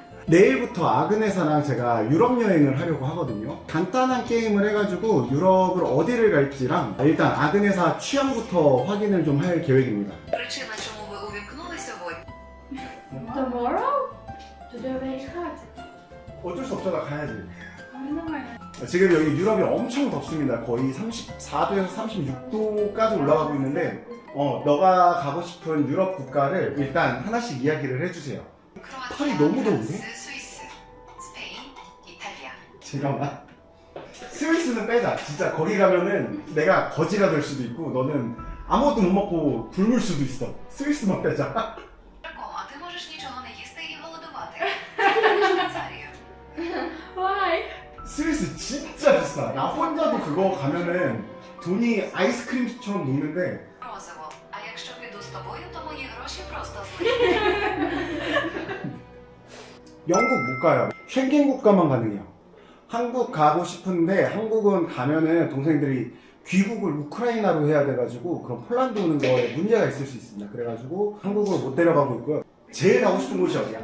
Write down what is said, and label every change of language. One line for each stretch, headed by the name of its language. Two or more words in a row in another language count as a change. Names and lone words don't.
Korean: 내일부터 아그네사랑 제가 유럽 여행을 하려고 하거든요. 간단한 게임을 해가지고 유럽을 어디를 갈지랑 일단 아그네사 취향부터 확인을 좀 할 계획입니다.
Ukrainian: Причина, чому ви увімкнули сьогодні?
English: Tomorrow? Today very hot.
Korean: 어쩔 수 없잖아, 가야지.
Ukrainian: Нормально.
Korean: 지금 여기 유럽이 엄청 덥습니다. 거의 34도에서 36도까지 올라가고 있는데 너가 가고 싶은 유럽 국가를 일단 하나씩 이야기를 해주세요. 팔이 너무 더운데? 스위스, 스페인, 이탈리아. 잠깐만. 스위스는 빼자. 진짜 거기 가면은 내가 거지가 될 수도 있고 너는 아무것도 못 먹고 굶을 수도 있어. 스위스만 빼자.
Ukrainian: Дракон, а ти можеш нічого не їсти і голодувати. Швейцарію.
English: Why?
Korean: 스위스 진짜 비싸. 나 혼자도 그거 가면은 돈이 아이스크림처럼 녹는데
Ukrainian: Морозиво. А якщо піду з тобою, то мої гроші просто зникнуть.
Korean: 영국 못 가요. 쉔겐 국가만 가능해요. 한국 가고 싶은데 한국은 가면은 동생들이 귀국을 우크라이나로 해야 돼가지고 그럼 폴란드 오는 거에 문제가 있을 수 있습니다. 그래가지고 한국으로 못 데려가고 있고요. 제일 가고 싶은 곳이 어디야?